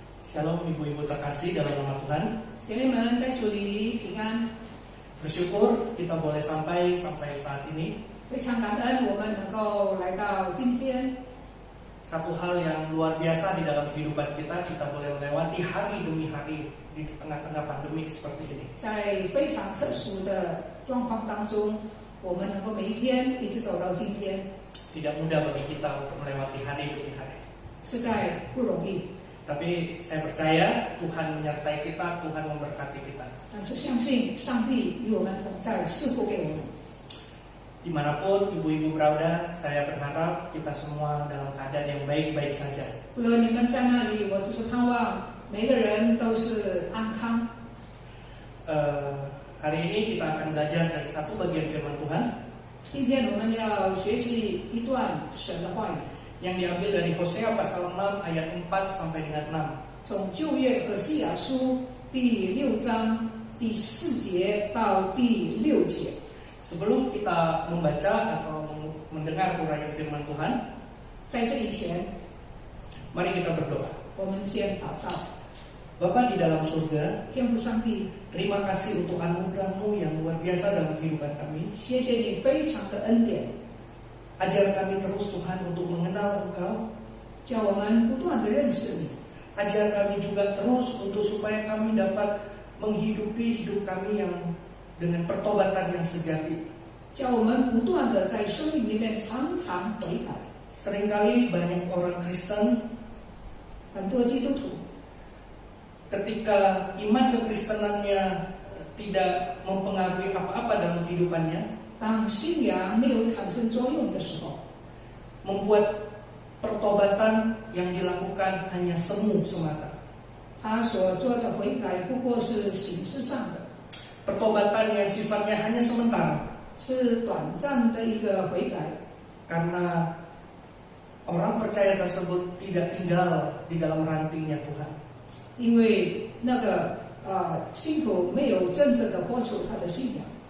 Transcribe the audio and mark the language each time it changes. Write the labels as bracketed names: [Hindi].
[Indonesian] Shalom ibu-ibu terkasih dalam nama Tuhan. [Chinese] 姐妹们在主里平安， [Indonesian] Bersyukur kita boleh sampai saat ini. [Chinese] 非常感恩我们能够来到今天。 [Indonesian] Satu hal yang luar biasa di dalam kehidupan kita boleh melewati hari demi hari di tengah-tengah pandemik seperti ini. [Chinese] 在非常特殊的状况当中，我们能够每一天一直走到今天， [Indonesian] Tidak mudah bagi kita untuk melewati hari demi hari. [Chinese] 实在不容易。 [Indonesian] Tapi saya percaya Tuhan menyertai kita, Tuhan memberkati kita. [Chinese] 但是相信上帝与我们同在，赐福给我们。 [Indonesian] Dimanapun ibu-ibu berada, saya berharap kita semua dalam keadaan yang baik-baik saja. [Chinese] 无论你们在哪里，我就是盼望每个人都是安康。 [Indonesian] Hari ini kita akan belajar dari satu bagian firman Tuhan [Chinese] 今天我们要学习一段神的话语， [Indonesian] yang diambil dari Hosea pasal 6 ayat 4 sampai dengan 6. [Chinese] 从旧约何西阿书第6章第4节到第6节。 [Indonesian] Sebelum kita membaca atau mendengar uraian firman Tuhan, [Chinese] 在这以前， [Indonesian] mari kita berdoa. [Chinese] 我们先祷告。 [Indonesian] Bapa di dalam surga, [Chinese] 天父上帝， [Indonesian] terima kasih untuk anugerah-Mu yang luar biasa dalam kehidupan kami. [Chinese] 谢谢你非常的恩典， [Indonesian] Ajar kami terus Tuhan untuk mengenal Engkau. [Chinese] 叫我们不断的认识你， [Indonesian] Ajar kami juga terus untuk supaya kami dapat menghidupi hidup kami yang dengan pertobatan yang sejati. [Chinese] 叫我们不断的在生命里面常常悔改。 [Indonesian] Seringkali banyak orang Kristen [Chinese] 很多基督徒 [Indonesian] ketika iman kekristenannya tidak mempengaruhi apa-apa dalam kehidupannya, [Chinese] 当信仰没有产生作用的时候， [Indonesian] membuat pertobatan yang dilakukan hanya semu semata. [Chinese] 他所做的悔改不过是形式上的， [Indonesian] Pertobatan yang sifatnya hanya sementara, [Chinese] 是短暂的一个悔改， [Indonesian] karena orang percaya tersebut tidak tinggal di dalam rantingnya Tuhan. [Chinese] 因为那个信徒没有真正的活出他的信仰。